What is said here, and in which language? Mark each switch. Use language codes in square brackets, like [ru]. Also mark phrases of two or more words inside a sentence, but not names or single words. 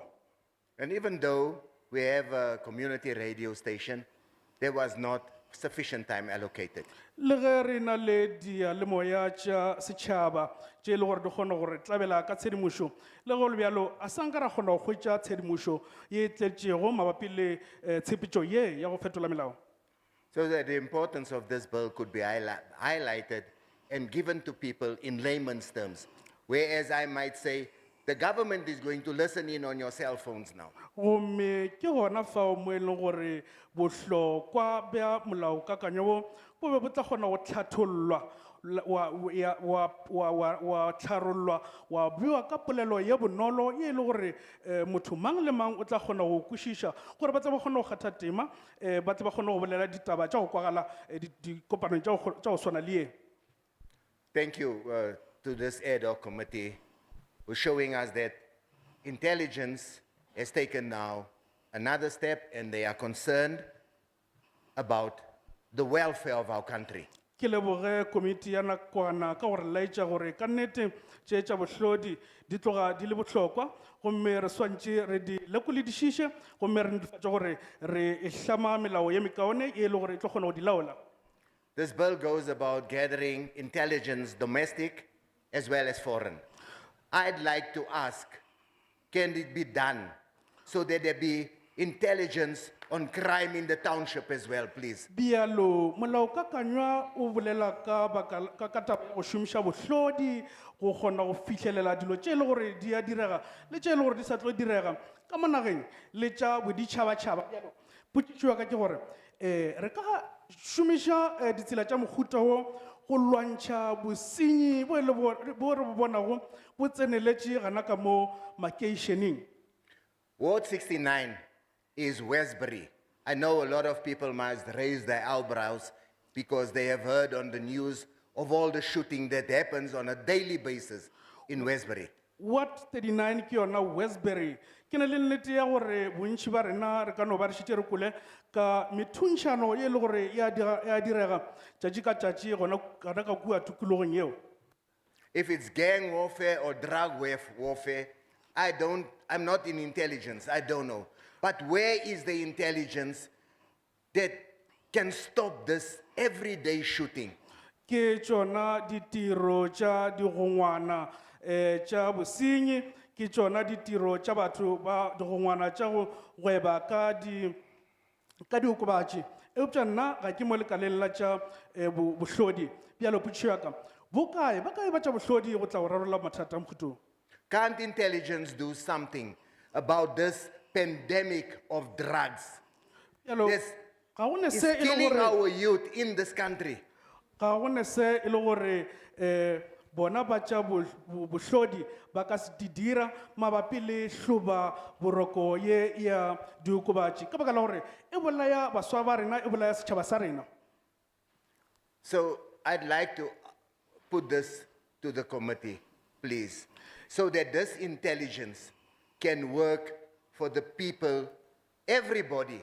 [en] And even though we have a community radio station, there was not sufficient time allocated. [nso] Le ge re na le diyalemoya tša setšhaba tše e le gore di kgona gore tlabela ka tshedimošo le go le bjalo a sa nka ra kgona go hwetša tshedimošo ye e tletšego mabapi le tshepetšo ye ya go fetola melao. [en] So that the importance of this bill could be highlighted and given to people in layman's terms. Whereas I might say, the government is going to listen in on your cell phones now. [nso] Gomme ke gona fao mo e leng gore bohlokwa bja molaokakanywa wo bo be bo tla kgona go hlathollwa wa hlarollwa wa bewa ka polelo ye bonolo ye e le gore motho mang le mang o tla kgona go kwešiša gore ba tle ba kgone go kgatha tema ba tle ba kgone go bolela ditaba tša go kwagala dikopanong tša go swana le ye. [en] Thank you to this ad hoc committee for showing us that intelligence has taken now another step and they are concerned about the welfare of our country. [nso] Ke leboge komiti ya nakwana ka gore laetša gore ka nnete tše tša bohlodi di tloga di le bohlokwa gomme re swantše re di lekoledišiše gomme re netefatša gore re hlama melao ye mekaone ye e le gore e tlo kgona go di laola. [en] This bill goes about gathering intelligence, domestic as well as foreign. I'd like to ask, can it be done so that there be intelligence on crime in the township as well, please. [nso] Bialo, molaokakanywa o bolela ka baka ka taba ya go šomiša bohlodi go kgona go fitlhelela dilo tše e le gore di a direga le tše e le gore di sa tlo direga ka mo nageng le tša boditšhabatšhaba. Bjalo, potšišo ya ka ke gore re ka šomiša ditsela tša mohuta wo go lwantšha bosenyi bo e le bo re bo bonago bo tseneletše gana ka mo makeišeneng. [en] Ward 69 is Westbury. I know a lot of people must raise their eyebrows because they have heard on the news of all the shooting that happens on a daily basis in Westbury. [nso] Ward 39 ke yona Westbury. Ke na le nnete ya gore bontši ba rena re ka no ba re šitše re kole ka methuntšhano ye e le gore ya direga tšatši ka tšatši gona ka kua tikologong yeo. [en] If it's gang warfare or drug warfare, I'm not in intelligence, I don't know. But where is the intelligence that can stop this everyday shooting? [nso] Ke tšona ditiro tša digongwana tša bosenyi, ke tšona ditiro tša batho ba digongwana tša go gweba ka diokobatši. Eupša nna ga ke mo lekaleng la tša bohlodi. Bjalo potšišo ya ka, bokae ba tša bohlodi go tla go rarolla mathata mokhutung? [en] Can't intelligence do something about this pandemic of drugs? It's killing our youth in this country. [nso] Ga gone se e le gore bona ba tša bohlodi ba ka se di dira mabapi le hloba boroko ye ya diokobatši ka baka la gore e bolaya baswa ba rena e bolaya setšhaba sa rena. [en] So I'd like to put this to the committee, please, so that this intelligence can work for the people, everybody.